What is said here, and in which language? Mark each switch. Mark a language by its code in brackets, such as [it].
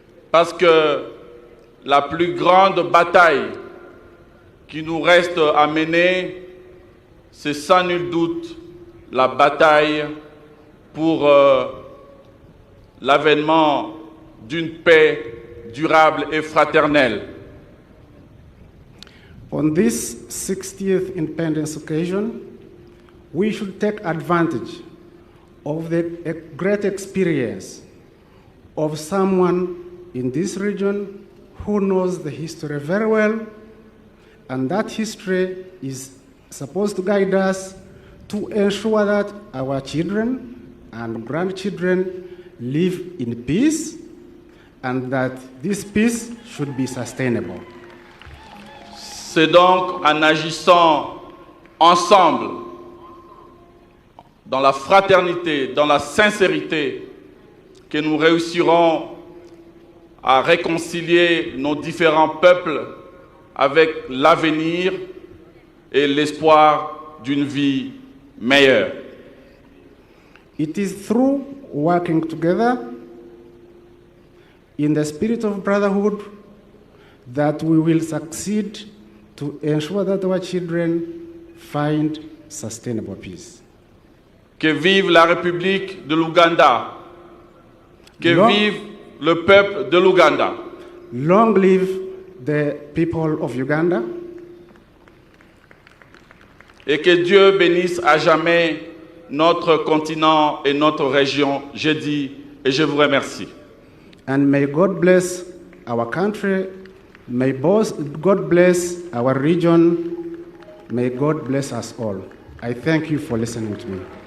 [fr] Parce que la plus grande bataille qui nous reste à mener, c'est sans nul doute la bataille pour l'avènement d'une paix durable et fraternelle. [en] On this 60th independence occasion, we should take advantage of the great experience of someone in this region who knows the history very well, and that history is supposed to guide us to ensure that our children and grandchildren live in peace, and that this peace should be sustainable. [fr] C'est donc en agissant ensemble, dans la fraternité, dans la sincérité, que nous réussirons à réconcilier nos différents peuples avec l'avenir et l'espoir d'une vie meilleure. [en] It is through working together in the spirit of brotherhood that we will succeed to ensure that our children find sustainable peace. [fr] Que vive la République de l'Ouganda. Que vive le peuple de l'Ouganda. [en] Long live the people of Uganda. [fr] Et que Dieu bénisse à jamais notre continent et notre région. Je dis et je vous remercie. [en] And may God bless our country. May God bless our region. May God bless us all. I thank you for listening to me.